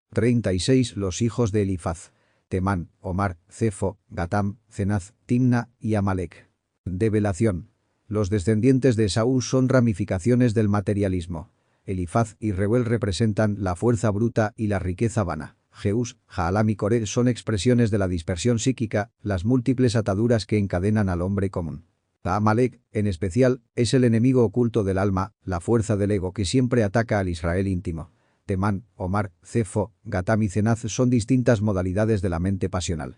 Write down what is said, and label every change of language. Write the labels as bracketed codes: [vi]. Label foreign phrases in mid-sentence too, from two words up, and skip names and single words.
[es] 36 Los hijos de Elifaz. Temán, Omar, Cefo, Gatam, Cenaz, Timna y Amalek. Develación. Los descendientes de Esaú son ramificaciones del materialismo. Elifaz y Reuel representan la fuerza bruta y la riqueza vana. Jeús, Jaalam y Coré son expresiones de la dispersión psíquica, las múltiples ataduras que encadenan al hombre común. Amalek, en especial, es el enemigo oculto del alma, la fuerza del ego que siempre ataca al Israel íntimo. Temán, Omar, Cefo, Gatam y Cenaz son distintas modalidades de la mente pasional.